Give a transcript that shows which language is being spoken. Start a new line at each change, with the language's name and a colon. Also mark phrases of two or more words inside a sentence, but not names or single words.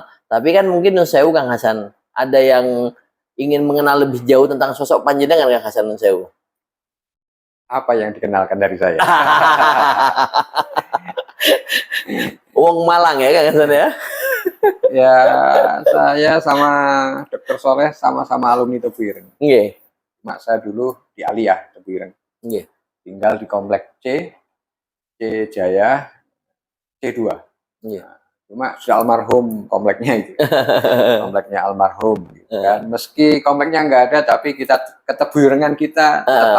Indonesian: Tapi kan mungkin Nun Sewu Kang Hasan, ada yang ingin mengenal lebih jauh tentang sosok panjenengan Kang Hasan Nun Sewu. Apa yang dikenalkan dari saya? Wong Malang ya Kang Hasan ya. Ya, saya sama Dr. Soleh sama-sama alumni Tobireng. Nggih. Mak saya dulu di Aliyah Tobireng. Nggih. Tinggal di komplek C Jaya, C2. Nggih. Cuma sudah almarhum kompleknya itu. Kompleknya almarhum. Gitu kan. Meski kompleknya nggak ada, tapi kita ketebirengan kita tetap.